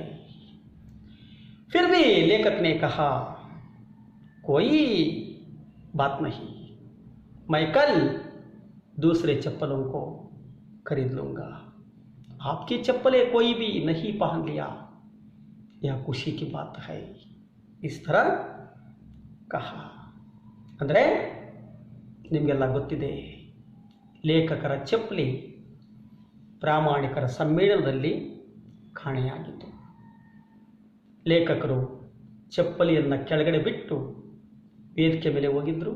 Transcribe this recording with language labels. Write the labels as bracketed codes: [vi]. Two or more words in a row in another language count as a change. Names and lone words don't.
[hi] फिर भी लेखक ने कहा, कोई बात नहीं, मैं कल दूसरे चप्पलों को खरीद लूँगा। आपकी चप्पलें कोई भी नहीं पहन लिया, यह खुशी की बात है। इस तरह कहा। [kn] ಅಂದರೆ ನಿಮಗೆಲ್ಲ ಗೊತ್ತಿದೆ, ಲೇಖಕರ ಚಪ್ಪಲಿ ಪ್ರಾಮಾಣಿಕರ ಸಮ್ಮೇಳನದಲ್ಲಿ ಕಾಣೆಯಾಗಿತ್ತು. ಲೇಖಕರು ಚಪ್ಪಲಿಯನ್ನು ಕೆಳಗಡೆ ಬಿಟ್ಟು ವೇದಿಕೆ ಮೇಲೆ ಹೋಗಿದ್ದರು.